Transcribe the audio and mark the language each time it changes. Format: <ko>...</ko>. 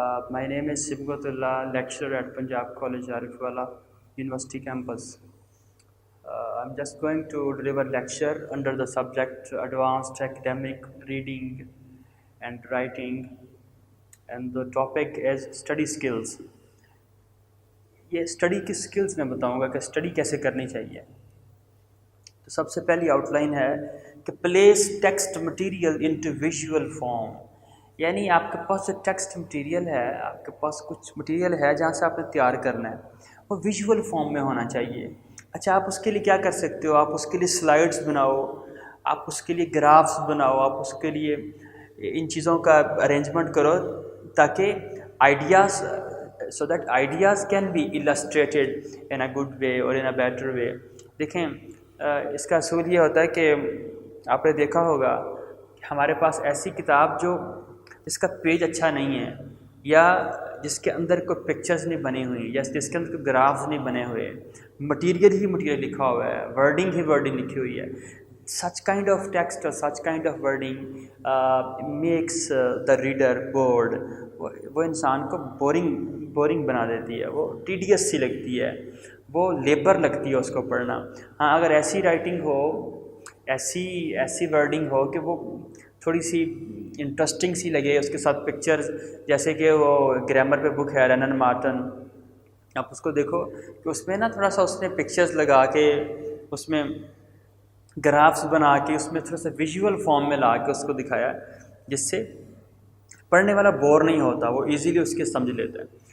<en>My name is Sibghatullah, lecturer at Punjab College, Arifwala, University campus. I'm just going to deliver lecture under the subject Advanced Academic Reading and Writing, and the topic is Study Skills.</en> <ur>یہ study کی skills میں بتاؤں گا کہ study کیسے کرنی چاہیے. تو سب سے پہلی آؤٹ لائن ہے کہ</ur> <en>Place text material into visual form.</en> <ur>یعنی آپ کے پاس جو ٹیکسٹ مٹیریل ہے، آپ کے پاس کچھ مٹیریل ہے جہاں سے آپ نے تیار کرنا ہے، وہ ویژول فارم میں ہونا چاہیے. اچھا، آپ اس کے لیے کیا کر سکتے ہو؟ آپ اس کے لیے سلائڈز بناؤ، آپ اس کے لیے گرافس بناؤ، آپ اس کے لیے ان چیزوں کا ارینجمنٹ کرو تاکہ ideas</ur> <en>so that ideas can be illustrated in a good way or in a better way.</en> <ur>دیکھیں، اس کا اصول یہ ہوتا ہے کہ آپ نے دیکھا ہوگا کہ ہمارے پاس ایسی کتاب جس کا پیج اچھا نہیں ہے، یا جس کے اندر کوئی پکچرز نہیں بنی ہوئی، یا جس کے اندر کوئی گرافز نہیں بنے ہوئے، مٹیریل ہی مٹیریل لکھا ہوا ہے، ورڈنگ ہی ورڈنگ لکھی ہوئی ہے.</ur> <en>such kind of text or such kind of wording makes the reader bored.</en> <ur>وہ انسان کو بورنگ بنا دیتی ہے، وہ ٹیڈیس سی لگتی ہے، وہ لیبر لگتی ہے اس کو پڑھنا. ہاں، اگر ایسی رائٹنگ ہو، ایسی ورڈنگ ہو کہ وہ تھوڑی سی انٹرسٹنگ سی لگے، اس کے ساتھ پکچرز، جیسے کہ وہ گرامر پہ بک ہے رنن مارٹن، آپ اس کو دیکھو کہ اس میں نا تھوڑا سا اس نے پکچرز لگا کے، اس میں گرافس بنا کے، اس میں تھوڑا سا ویژول فارم میں لا کے اس کو دکھایا، جس سے پڑھنے والا بور نہیں ہوتا، وہ ایزیلی اس کے سمجھ لیتا ہے.</ur>